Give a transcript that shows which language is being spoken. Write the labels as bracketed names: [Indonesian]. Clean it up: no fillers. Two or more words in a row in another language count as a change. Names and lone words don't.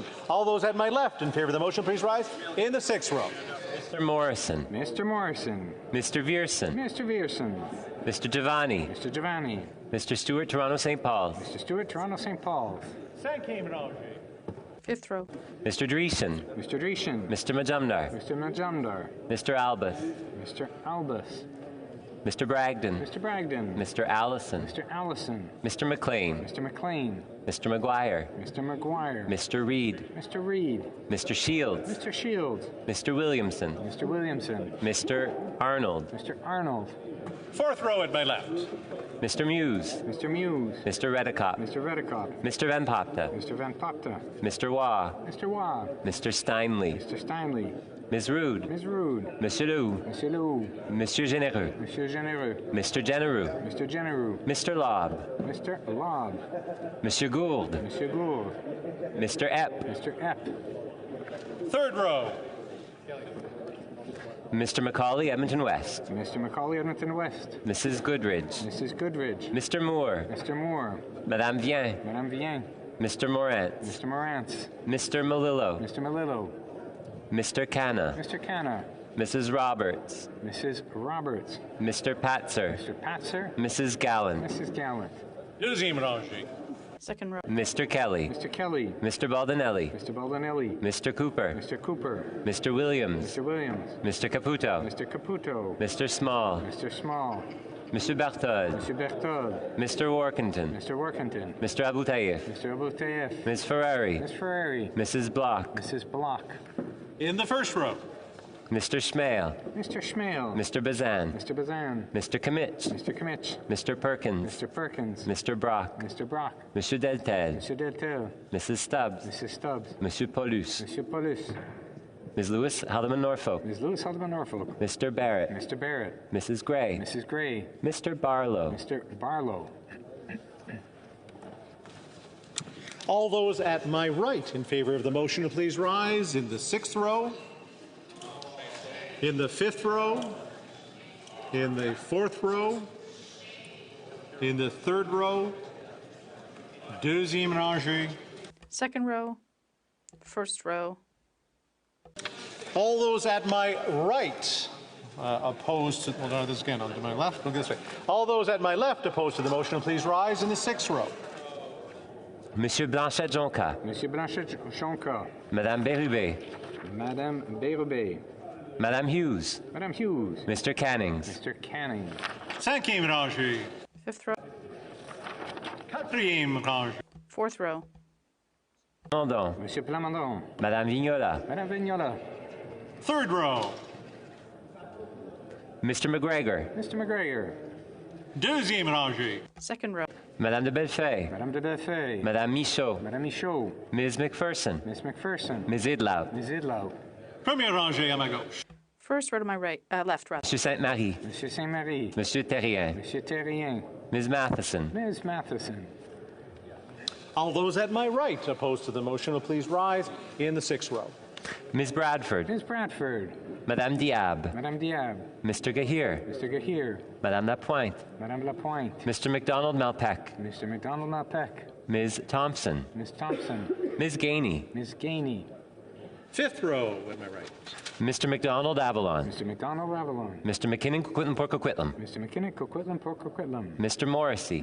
[English] All those at my left in favor of the motion, please rise in the 6th row. Mr. Morrison. Mr. Morrison. Mr. Vierson. Mr. Vierson. Mr. Giovanni. Mr. Giovanni. Mr. Stewart, Toronto St. Paul. Mr. Stewart, Toronto St. Paul. 5th row. Mr. Dreeshen. Mr. Dreeshen. Mr. Majumdar. Mr. Majumdar. Mr. Albus. Mr. Albus. Mr. Bragdon. Mr. Bragdon. Mr. Allison. Mr. Allison. Mr. McLean. Mr. McLean. Mr. McGuire. Mr. McGuire. Mr. Reed. Mr. Reed. Mr. Shields. Mr. Shields. Mr. Williamson. Mr. Williamson. Mr. Arnold. Mr. Arnold. 4th row at my left. Mr. Muse. Mr. Muse. Mr. Redicott. Mr. Redicott. Mr. Van Popta. Mr. Van Popta. Mr. Waugh. Mr. Waugh. Mr. Steinley. Mr. Steinley. Ms. Rude. Ms. Rude. Monsieur Lou. Monsieur Lou. Monsieur Généreux. Monsieur Généreux. Mr. Genereux. Mr. Genereux. Mr. Lobb. Mr. Lobb. Monsieur Gould. Monsieur Gould. Mr. Epp. Mr. Epp. 3rd row. Mr. Macaulay, Edmonton West. Mr. Macaulay, Edmonton West. Mrs. Goodridge. Mrs. Goodridge. Mr. Moore. Mr. Moore. Madame Vien. Madame Vien. Mr. Morantz. Mr. Morantz. Mr. Malillo. Mr. Malillo. Mr. Canna. Mr. Canna. Mrs. Roberts. Mrs. Roberts. Mr. Patzer. Mr. Patzer. Mrs. Gallant. Mrs. Gallant. [French] 2e rangée. [English] 2nd row. Mr. Kelly. Mr. Kelly. Mr. Baldinelli. Mr. Baldinelli. Mr. Cooper. Mr. Cooper. Mr. Williams. Mr. Williams. Mr. Caputo. Mr. Caputo. Mr. Small. Mr. Small. Monsieur Barthold. Monsieur Berthold. Mr. Workington. Mr. Workington. Mr. Aboutayev. Mr. Aboutayev. Ms. Ferrari. Ms. Ferrari. Mrs. Block. Mrs. Block. In the first row, Mr. Schmale. Mr. Schmale. Mr. Bazan. Mr. Bazan. Mr. Kimmich. Mr. Kimmich. Mr. Perkins. Mr. Perkins. Mr. Brock. Mr. Brock. Monsieur Deltel. Monsieur Deltel. Mrs. Stubbs. Mrs. Stubbs. Monsieur Paulus. Monsieur Paulus. Ms. Lewis Haldeman Norfolk. Ms. Lewis Haldeman Norfolk. Mr. Barrett. Mr. Barrett. Mrs. Gray. Mrs. Gray. Mr. Barlow. Mr. Barlow. all those at my right in favor of the motion to please rise. In the sixth row, in the fifth row, in the fourth row, in the third row, [French] deuxième rangée. [English] Second row, first row. All those at my right opposed to, well, no, this again, on to my left, look this way. All those at my left opposed to the motion, please rise in the sixth row. Monsieur Blanchet-Jonca. Monsieur Blanchet-Jonca. Madame Bérubé. Madame Bérubé. Madame Hughes. Madame Hughes. Mr. Cannings. Mr. Canning. [French] Cinquième rangée. [English] Fifth row. [French] Quatrième rangée. [English] Fourth row. Plamondon. Monsieur Plamondon. Madame Vignola. Madame Vignola. Third row. Mr. McGregor. Mr. McGregor. [French] Deuxième rangée. [English] Second row. Madame de Bellefeuille. Madame de Bellefeuille. Madame Michaud. Madame Michaud. Ms. McPherson. Miss McPherson. Ms. Idlow. Ms. Idlow. [French] Première rangée à ma gauche. [English] First row to my right, left, rather. Monsieur Sainte-Marie. Monsieur Saint-Marie. Monsieur Terrien. Monsieur Terrien. Ms. Matheson. Ms. Matheson. All those at my right opposed to the motion will please rise in the sixth row. Ms. Bradford. Ms. Bradford. Madame Diab. Madame Diab. Mr. Gahir. Mr. Gahir. Madame Lapointe. Madame Lapointe. Mr. McDonald Malpeck. Mr. McDonald Malpeck. Ms. Thompson. Ms. Thompson. Ms. Gainey. Ms. Gainey. Fifth row at my right. Mr. McDonald Avalon. Mr. McDonald Avalon. Mr. McKinnon Coquitlam Port Coquitlam. Mr. McKinnon Coquitlam Port Coquitlam. Mr. Morrissey.